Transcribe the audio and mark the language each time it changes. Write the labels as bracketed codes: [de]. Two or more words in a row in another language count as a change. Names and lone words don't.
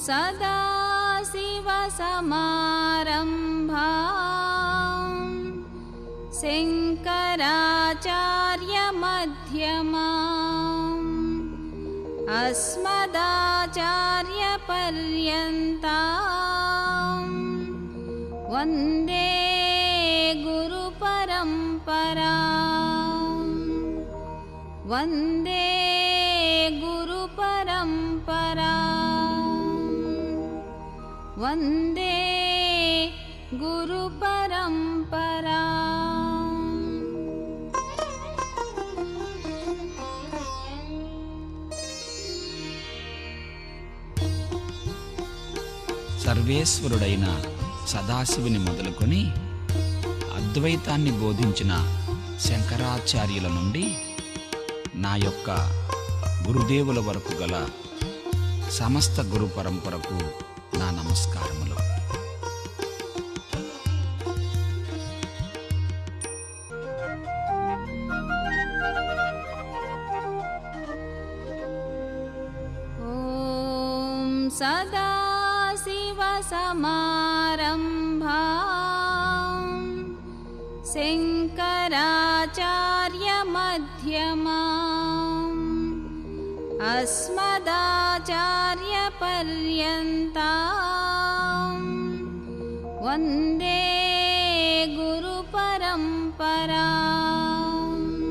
[sa] सदाशिवसमारम्भाम् शङ्कराचार्यमध्यमाम् अस्मदाचार्यपर्यन्ताम् वन्दे गुरुपरम्पराम्। वन्दे गुरुपरम्पराम्। वन्दे गुरुपरम्पराम्। [te] సర్వేశ్వరుడైన సదాశివుని మొదలుకొని అద్వైతాన్ని బోధించిన శంకరాచార్యుల నుండి నా యొక్క గురుదేవుల వరకు గల సమస్త గురు పరంపరకు నా నమస్కారములు. [sa] ॐ सदाशिवसमारम्भाम् शङ्कराचार्यमध्यमाम् अस्मदाचार्यपर्यन्ताम् वन्दे गुरुपरम्पराम्।